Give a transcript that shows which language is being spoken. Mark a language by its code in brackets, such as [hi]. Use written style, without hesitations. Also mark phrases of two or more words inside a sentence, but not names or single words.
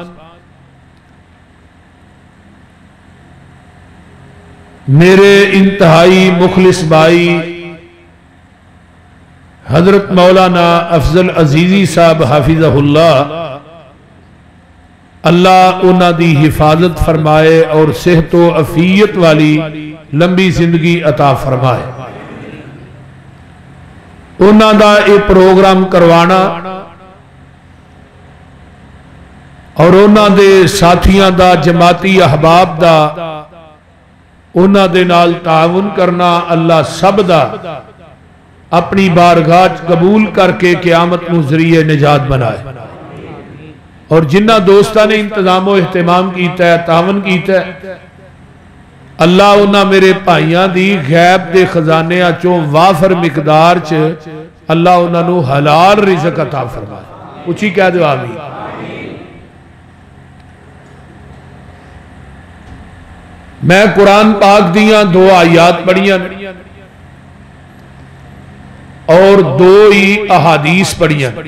[pa] میرے انتہائی مخلص بھائی حضرت مولانا افضل عزیزی صاحب حافظہ اللہ، اللہ انہاں دی حفاظت فرمائے اور صحت و عافیت والی لمبی زندگی عطا فرمائے۔ انہاں دا یہ پروگرام کروانا اور انہاں دے ساتھیاں دا جماعتی احباب دا انہاں دے نال تعاون کرنا، اللہ سب دا اپنی بارگاہ قبول کر کے قیامت نو ذریعہ نجات بنائے۔ اور جنہ دوستہ نے انتظام و اہتمام کیتا ہے، تعاون کیتا ہے، اللہ انہاں میرے بھائیاں دی غیب دے خزانے چوں وافر مقدار چ اللہ انہاں نو حلال رزق عطا فرمائے۔ اچھی کہہ دو آمین۔ میں قرآن پاک دیاں دو آیات پڑھیاں اور دو ہی احادیث پڑھیاں۔